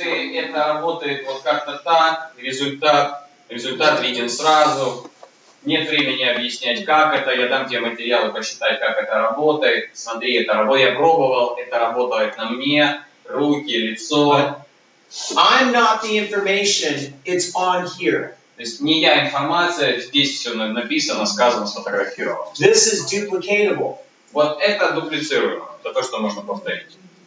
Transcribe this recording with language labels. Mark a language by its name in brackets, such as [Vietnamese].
[Russian] Это работает вот как-то так, результат виден сразу. Нет времени объяснять, как это. Я дам тебе материалы почитать, как это работает. Смотри, это работает. Я пробовал, это работает на мне. Руки, лицо. [English] I'm not the information, it's on here. [Russian] То есть не я информация, здесь все написано, сказано, сфотографировано. [English] This is duplicatable. [Russian] Вот это дуплицируемо. Это то, что можно повторить.